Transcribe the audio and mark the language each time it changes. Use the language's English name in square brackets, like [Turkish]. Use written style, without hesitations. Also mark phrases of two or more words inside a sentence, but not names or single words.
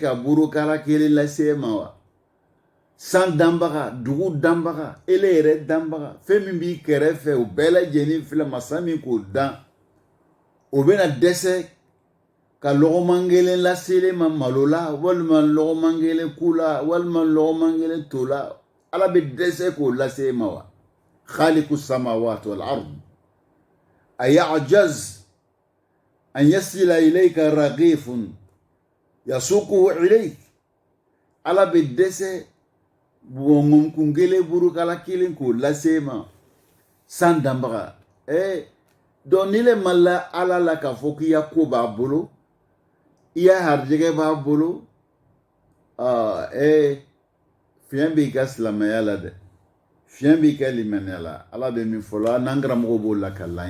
[Bambara] ka borokara kelen lase e ma wa san danbaga dugu danbaga ele yɛrɛ danbaga fɛn min b'i kɛrɛfɛ o bɛɛ lajɛlen filɛ masa min k'o dan o bɛna dɛsɛ ka lɔgɔman kelen lase ma malo la walima lɔgɔman kelen ku la walima lɔgɔman kelen to la ala bɛ dɛsɛ k'o lase ma wa [Arabic] خالق السماوات والأرض أيعجز أن يصل إليك رغيف يسوقه إليك [Bambara] ala bɛ dɛsɛ ŋɔmikun kelen burukala kelen k'o lase ma san danbaga donc ni le mala ala la k'a fɔ k'i ya ko b'a bolo i ya harijɛgɛ b'a bolo fiɲɛ b'i ka silamɛya la dɛ fiɲɛ b'i ka limaniya la ala bɛ min fɔ la n'an karamɔgɔ b'o la ka lan